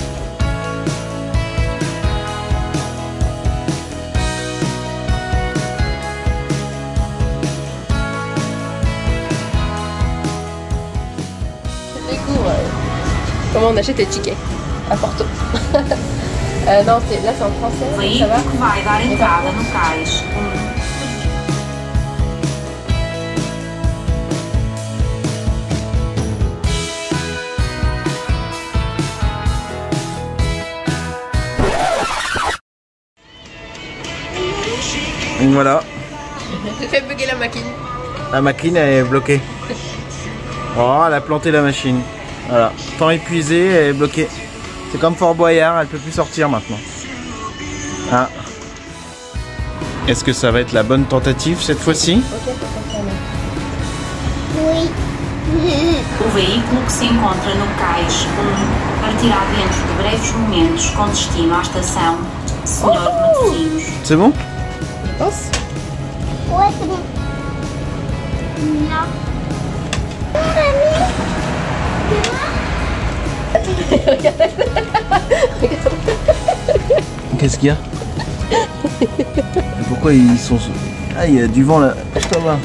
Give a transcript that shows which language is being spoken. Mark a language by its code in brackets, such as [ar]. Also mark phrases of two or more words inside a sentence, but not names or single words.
[fr] Comment on achète les tickets à Porto. Non, là c'est en français, ça va. [pt] Vai dar entrada no cais. [fr] Voilà. J'ai fait bugger la machine. La machine elle est bloquée. Oh, elle a planté la machine. Voilà, temps épuisé, elle est bloquée. C'est comme Fort Boyard, elle peut plus sortir maintenant. Ah. Est-ce que ça va être la bonne tentative cette fois-ci? Oui. [pt] O veículo que se encontra no cais 1 partirá dentro de breves momentos com destino à estação Senhor de Matosinhos. [fr] C'est bon? Je pense. Ouais, c'est bon. Non. Qu'est-ce qu'il y a? Pourquoi ils sont... Ah, il y a du vent là. Je te vois.